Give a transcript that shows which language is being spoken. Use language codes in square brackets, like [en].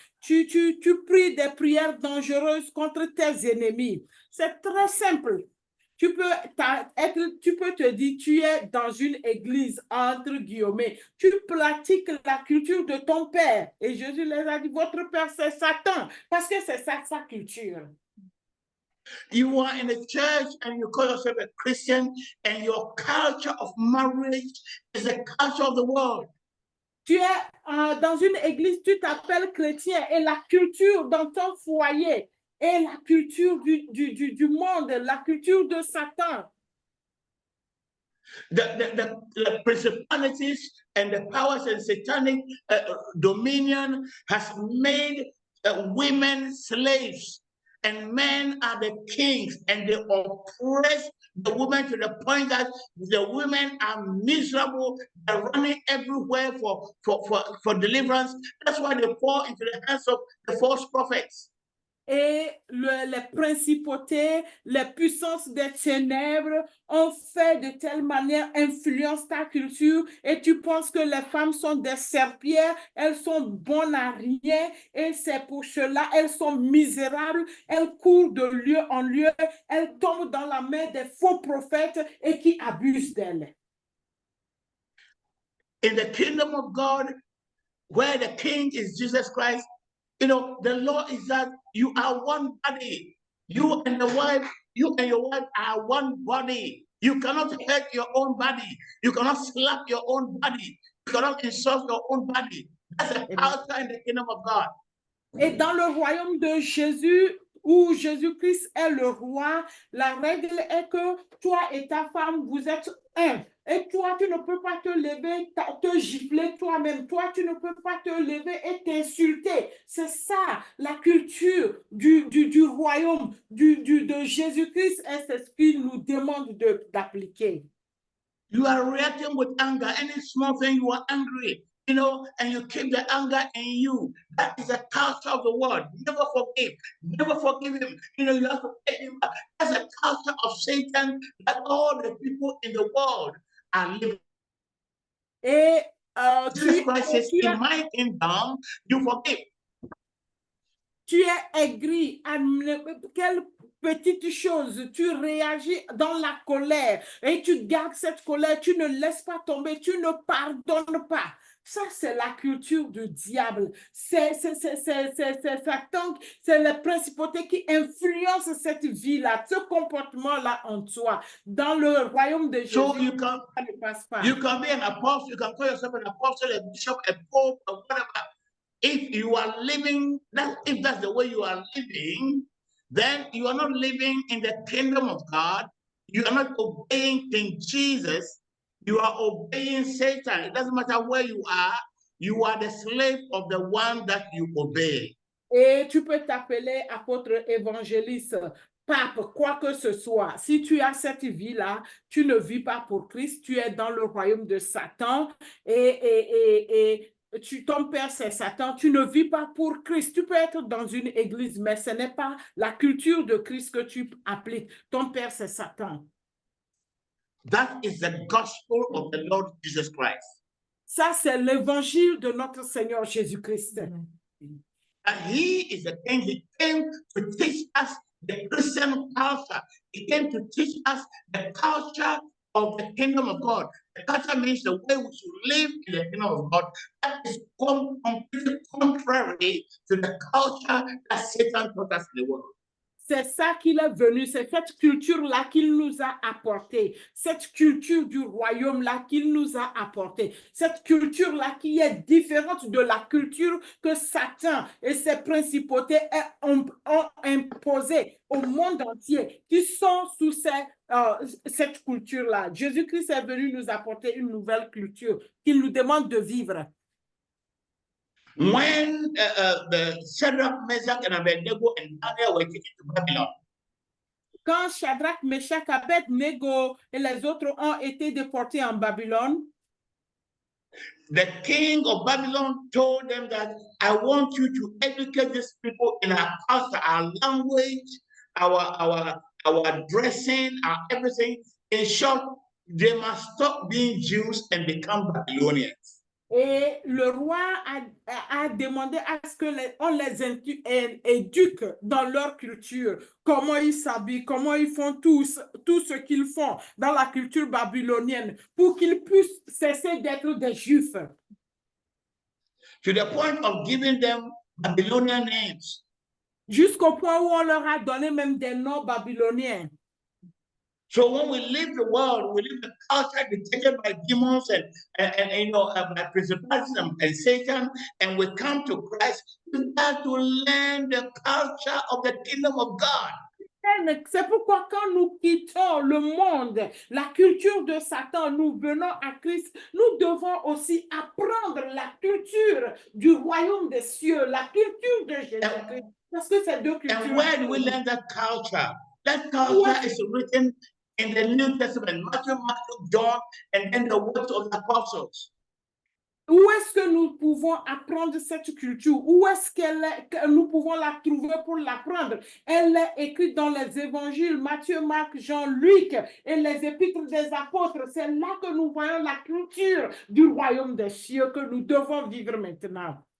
[fr] Tu pries des prières dangereuses contre tes ennemis. C'est très simple. Tu peux te dire, tu es dans une église, entre guillemets. Tu pratiques la culture de ton père. Et Jésus les a dit, votre père, c'est Satan. Parce que c'est ça, sa culture. [en] You are in a church and you call yourself a Christian and your culture of marriage is the culture of the world. [fr] Tu es dans une église, tu t'appelles chrétien et la culture dans ton foyer est la culture du monde, la culture de Satan. [en] The principalities and the powers and satanic dominion has made women slaves and men are the kings and they oppress the women to the point that the women are miserable. They're running everywhere for deliverance. That's why they fall into the hands of the false prophets. [fr] Et les principautés, les puissances des ténèbres ont fait de telle manière influence ta culture et tu penses que les femmes sont des serpillères, elles sont bonnes à rien et c'est pour cela, elles sont misérables, elles courent de lieu en lieu, elles tombent dans la main des faux prophètes et qui abusent d'elles. [en] In the kingdom of God, where the king is Jesus Christ, you know, the law is that you are one body. You and your wife are one body. You cannot hurt your own body. You cannot slap your own body. You cannot insult your own body. That's a culture in the kingdom of God. [fr] Et dans le royaume de Jésus, où Jésus-Christ est le roi, la règle est que toi et ta femme, vous êtes un. Et toi, tu ne peux pas te lever, te gifler toi-même. Toi, tu ne peux pas te lever et t'insulter. C'est ça, la culture du royaume de Jésus-Christ, et c'est ce qu'il nous demande d'appliquer. [en] You are reacting with anger. Any small thing, you are angry. You know, and you keep the anger in you. That is a culture of the world. Never forgive. Never forgive him. You know, you have to pay him back. That's a culture of Satan that all the people in the world are living. [fr] Et [en] Jesus Christ says, in my kingdom, you forgive. [fr] Tu es aigri à quelle petite chose, tu réagis dans la colère et tu gardes cette colère, tu ne laisses pas tomber, tu ne pardonnes pas. Ça, c'est la culture du diable. C'est Satan, c'est les principautés qui influencent cette vie-là, ce comportement-là en toi. Dans le royaume de Jésus, [en] So [fr] ça ne passe pas. [en] you can be an apostle, you can call yourself an apostle, a bishop, a pope, or whatever. If you are living, if that's the way you are living, then you are not living in the kingdom of God. You are not obeying King Jesus. You are obeying Satan. It doesn't matter where you are the slave of the one that you obey. [fr] Et tu peux t'appeler apôtre, évangéliste, pape, quoi que ce soit, si tu as cette vie-là, tu ne vis pas pour Christ, tu es dans le royaume de Satan et ton père c'est Satan, tu ne vis pas pour Christ. Tu peux être dans une église, mais ce n'est pas la culture de Christ que tu appliques. Ton père c'est Satan. [en] That is the gospel of the Lord Jesus Christ. [fr] Ça, c'est l'évangile de notre Seigneur Jésus-Christ. [en] And he is the king. He came to teach us the Christian culture. He came to teach us the culture of the kingdom of God. The culture means the way we should live in the kingdom of God. That is completely contrary to the culture that Satan taught us in the world. [fr] C'est ça qu'il est venu, c'est cette culture-là qu'il nous a apporté, cette culture du royaume-là qu'il nous a apporté, cette culture-là qui est différente de la culture que Satan et ses principautés ont imposée au monde entier, qui sont sous cette culture-là. Jésus-Christ est venu nous apporter une nouvelle culture qu'il nous demande de vivre. [en] When the Shadrach, Meshach, and Abednego and Daniel were taken to Babylon, [fr] quand Shadrach, Meshach, Abednego et les autres ont été déportés en Babylone, [en] the king of Babylon told them that I want you to educate these people in our culture, our language, our dressing, our everything. In short, they must stop being Jews and become Babylonians. [fr] Et le roi a demandé à ce qu'on les éduque dans leur culture, comment ils s'habillent, comment ils font tout ce qu'ils font dans la culture babylonienne pour qu'ils puissent cesser d'être des Juifs. [en] To the point of giving them Babylonian names. [fr] Jusqu'au point où on leur a donné même des noms babyloniens. [en] So when we leave the world, we leave the culture dictated by demons and by principalities and Satan, and we come to Christ, we have to learn the culture of the kingdom of God. [fr] C'est pourquoi quand nous quittons le monde, la culture de Satan, nous venons à Christ, nous devons aussi apprendre la culture du royaume des cieux, la culture de Jésus-Christ. Parce que c'est deux cultures. [en] And where do we learn that culture? That culture is written in the New Testament, Matthew, Mark, John, and then the words of the apostles. [fr] Où est-ce que nous pouvons apprendre cette culture? Où est-ce que nous pouvons la trouver pour l'apprendre? Elle est écrite dans les évangiles, Matthieu, Marc, Jean, Luc et les épîtres des apôtres. C'est là que nous voyons la culture du royaume des cieux que nous devons vivre maintenant.